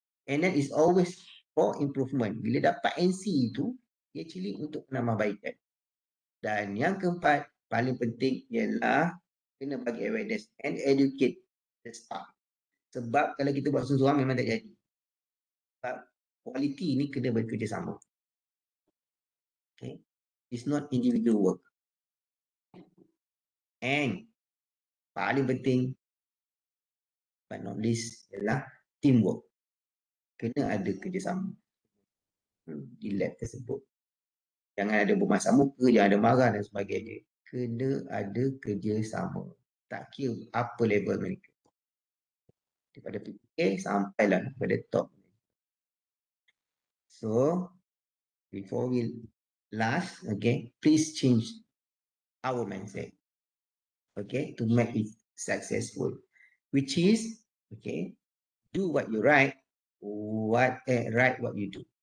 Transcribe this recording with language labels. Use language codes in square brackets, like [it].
[en] And then it's always for improvement. [ms] Bila dapat NC itu, actually untuk penambahbaikan. Dan yang keempat, paling penting ialah kena bagi [en] awareness and educate the staff. [ms] Sebab kalau kita buat seorang memang tak jadi. Sebab quality ni kena bekerjasama. Okay. [en] It's not individual work. And [ms] paling penting, [en] but not least, ialah teamwork. [ms] Kena ada kerjasama di lab tersebut. Jangan ada bermasa muka, jangan ada marah dan sebagainya. Kena ada kerjasama. Tak kira apa level mereka. Daripada PPA sampailah kepada top. [en] So, before we last, okay, please change our mindset. Okay, to make it successful. Which is, okay, do what you write, write what you do.